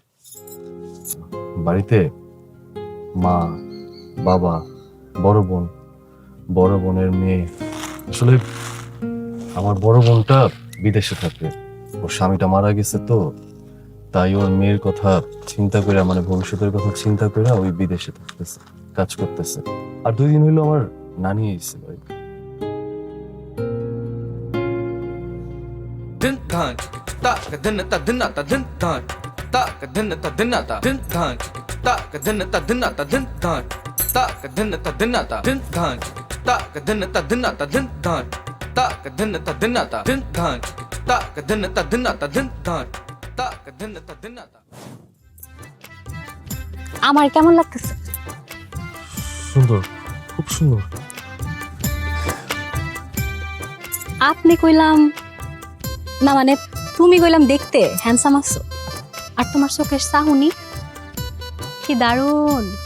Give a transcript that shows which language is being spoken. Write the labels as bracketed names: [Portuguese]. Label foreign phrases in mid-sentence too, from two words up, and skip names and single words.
[Bangla] বাড়িতে মা, বাবা, বড় বোন, বড় বোনের মেয়ে। আসলে আমার বড় বোনটা বিদেশে থাকে, ওর স্বামীটা মারা গেছে, তো তাই ওর মেয়ের কথা চিন্তা করে, মানে ভবিষ্যতের কথা চিন্তা করে ওই বিদেশে থাকতেছে, কাজ করতেছে। আর 2 দিন হইলো আমার নানি এসেছিল। Din dhan ta ka din ta din ta din dhan ta ka din ta din ta din dhan ta ka din ta din ta din dhan ta ka din ta din ta din dhan ta ka din ta din ta din dhan ta ka din ta din ta din dhan ta ka din ta din ta din dhan ta ka din ta din ta। আমার কেমন লাগতেছে? সুন্দর, খুব সুন্দর। আপনি কইলাম না, মানে তুমি কইলাম দেখতে হ্যান্ডসাম আছো, আর তোমার চোখের চাহনি কি দারুণ।